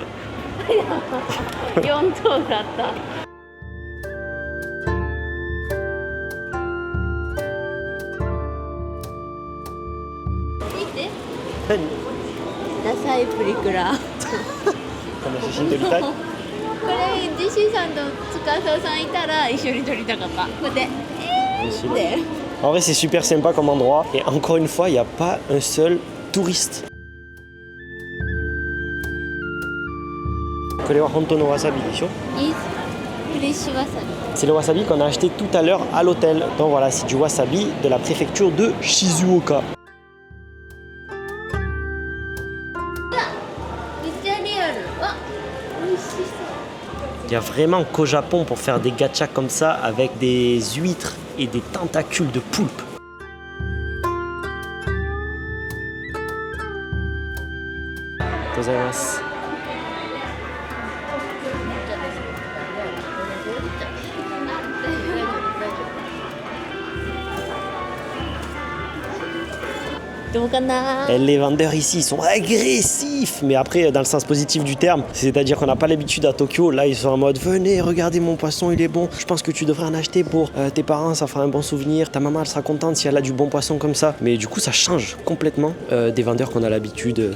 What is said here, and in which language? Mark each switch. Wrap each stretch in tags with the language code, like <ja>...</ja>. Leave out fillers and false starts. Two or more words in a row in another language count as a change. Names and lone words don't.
<ja>4 頭だった。見て。何？ダサいプリクラ。この写真撮りたい？これジェシーさんと司さんいたら一緒に撮りたかった。こうやってで</ja> <fr>En vrai, c'est super sympa comme endroit. Et encore une fois, il n'y a pas un seul touriste.</fr> <ja>これは本当のわさびでしょ？フレッシュわさび。</ja> <fr>C'est le wasabi qu'on a acheté tout à l'heure à l'hôtel. Donc voilà, c'est du wasabi de la préfecture de Shizuoka.</fr> <ja>めっちゃリアル。あ、美味しそう。</ja> <fr>Il y a vraiment qu'au Japon pour faire des gachas comme ça avec des huîtres et des tentacules de poulpe.</fr> <ja>Gozaimasu. どうかな。</ja> <fr>Et les vendeurs ici ils sont agressifs, mais après dans le sens positif du terme, c'est-à-dire qu'on n'a pas l'habitude à Tokyo. Là ils sont en mode venez, regardez mon poisson, il est bon. Je pense que tu devrais en acheter pour tes parents, ça fera un bon souvenir. Ta maman elle sera contente si elle a du bon poisson comme ça. Mais du coup ça change complètement des vendeurs qu'on a l'habitude.</fr>